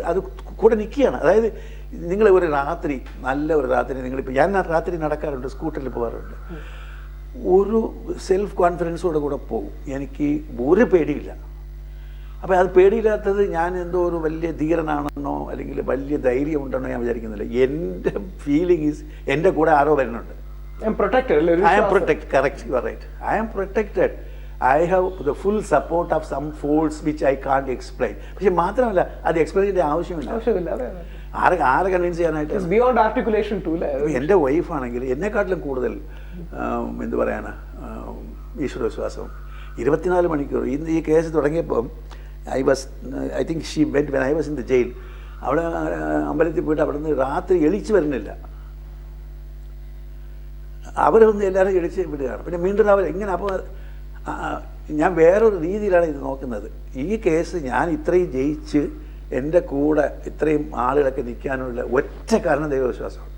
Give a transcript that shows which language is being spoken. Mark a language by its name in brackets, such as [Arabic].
[Malayalam] അത് കൂടെ നിൽക്കുകയാണ്. അതായത് നിങ്ങൾ ഒരു രാത്രി, നല്ല ഒരു രാത്രി, നിങ്ങളിപ്പോൾ ഞാൻ രാത്രി നടക്കാറുണ്ട്, സ്കൂട്ടറിൽ പോകാറുണ്ട്, ഒരു സെൽഫ് കോൺഫിഡൻസോടെ കൂടെ പോകും. എനിക്ക് ഒരു പേടിയില്ല. അപ്പോൾ അത് പേടിയില്ലാത്തത് ഞാൻ എന്തോ ഒരു വലിയ ധീരനാണെന്നോ അല്ലെങ്കിൽ വലിയ ധൈര്യം ഉണ്ടെന്നോ ഞാൻ വിചാരിക്കുന്നില്ല. എൻ്റെ ഫീലിംഗ് ഈസ് എൻ്റെ കൂടെ ആരോ വരുന്നുണ്ട്. [English] I am protected, correct, you are right. I am protected. I have the full support of some force which I can't explain. [Malayalam] പക്ഷെ മാത്രമല്ല അത് എക്സ്പ്ലെയിൻ ചെയ്യേണ്ട ആവശ്യമില്ല. ആരെ കൺവിൻസ് ചെയ്യാനായിട്ട്? [English] Beyond articulation to. [Malayalam] എൻ്റെ വൈഫാണെങ്കിൽ എന്നെക്കാട്ടിലും കൂടുതൽ എന്ത് പറയാനാ ഈശ്വരവിശ്വാസം. 24 മണിക്കൂർ. ഇന്ന് ഈ case തുടങ്ങിയപ്പം [English] I think she went when I was in the jail. [Malayalam] അവിടെ അമ്പലത്തിൽ പോയിട്ട് അവിടെ നിന്ന് രാത്രി എളിച്ചു വരുന്നില്ല. അവരൊന്ന് എല്ലാവരും എളിച്ച് വിടുകയാണ്. പിന്നെ വീണ്ടും അവർ ഇങ്ങനെ. അപ്പോൾ ഞാൻ വേറൊരു രീതിയിലാണ് ഇത് നോക്കുന്നത്. ഈ കേസ് ഞാൻ ഇത്രയും ജയിച്ച് എൻ്റെ കൂടെ ഇത്രയും ആളുകളൊക്കെ നിൽക്കാനുള്ള ഒറ്റ കാരണം ദൈവവിശ്വാസമാണ്.